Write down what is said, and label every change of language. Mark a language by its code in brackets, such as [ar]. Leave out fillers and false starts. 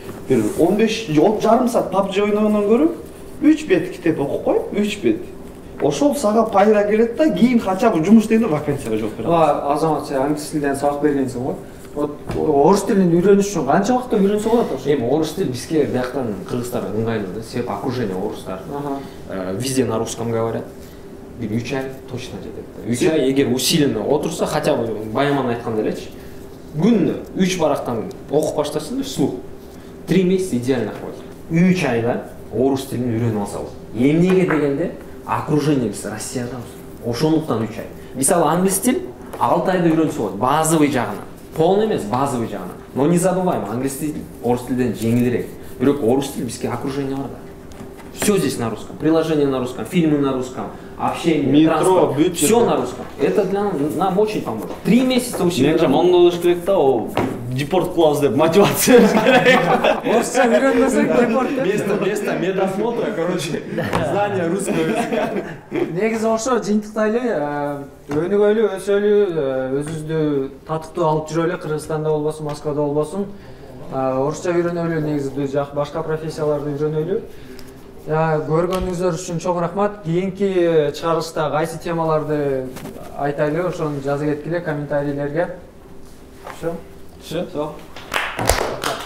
[ky] Бир 15 жарым саат PUBG ойногондон көрүп, 3 бет китеп окуп коюп, 3 бет. Ошол сага пайда келет да, кийин хотя бы жумуш дегенде вакансияга жооп берет. Азамат, сен англис тилден сабак бергенсиң го. Орус тилин үйрөнүш үчүн канча убакытта үйрөнсө болот ошо? Эми орус тил бизге бияктан кыргыздарга ыңгайлуу да, себеп окружение орустар. [ru] Везде на русском говорят. [ky] 3 ай точно жетет. 3 ай эгер усиленно отурса, хотя бы Баяман айткандай элечи. Күнүнө 3 барактан окуп баштасың вслух. [ru] 3 месяца идеально хватит. [ky] 3 айда орус тилин үйрөнүп алса болот. Эмнеге дегенде, окружение биз Россиядабыз. Ошондуктан 3 ай. Мисалы англис тил 6 айда үйрөнсө болот, базовый жагынан. Полный эмес, базовый жагынан. [ru] Но не забываем, [ky] англис тил орус тилден жеңилирээк. Бирок орус тил бизге окружение бар да. [ru] Все здесь на русском. Приложение на русском, фильмы на русском, общение, метро, все на русском. Это для нам очень поможет. 3 месяца усилия. [ky] Менимче мондой болуш керек да, о депорт кылабыз деп мотивация керек. Орусча үйрөнбөсөк депорт. [ru] Место медосмотра, короче, знание русского языка. [ky] Негизи ошо жыйынтыктайлы, өнүгөйлү, өсөлү, өзүбүздү татыктуу алып жүрөлү, Кыргызстанда болбосун, Москвада болбосун. Орусча үйрөнөлү, негизи башка профессияларды үйрөнөлү. Көргөнүңүздөр үчүн чоң рахмат. Кийинки чыгарылышта кайсы темаларды айтайлы, ошону жазып кеткиле комментарийлерге. Все.